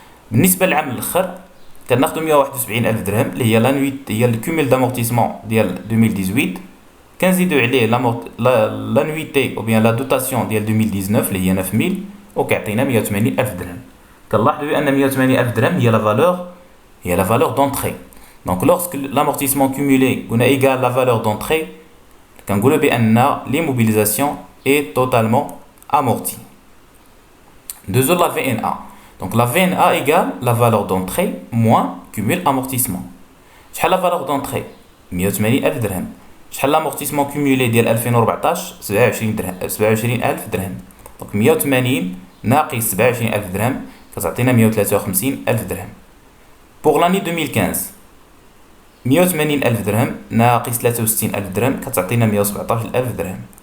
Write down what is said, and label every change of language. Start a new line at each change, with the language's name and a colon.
Arabic: بالنسبة للعام الاخر كناخدو 171,000 درهم اللي هي لانويتي هي الكومول دامورتيسمون ديال 2018 كنزيدو عليه لانويتي او بيان لا دوتاسيون ديال 2019 اللي هي 9,000 وكيعطينا 180,000 درهم. كنلاحظوا بان 180,000 درهم هي لا فالور دونطري.
French: Donc lorsque l'amortissement cumulé égale la valeur d'entrée,
Arabic: كنقولوا بان
French: l'immobilisation est totalement amortie. Deuxième la VNA. Donc la VNA égale la valeur d'entrée moins cumul amortissement.
Arabic: شحال
French: la valeur d'entrée 180,000 درهم.
Arabic: شحال
French: l'amortissement cumulé
Arabic: ديال 2014 27,000 درهم. Donc 180 ناقص 27,000 درهم كتعطينا 153,000 درهم.
French: Pour l'année
Arabic: 2015 180,000 درهم ناقص 63,000 درهم كتعطينا 117,000 درهم.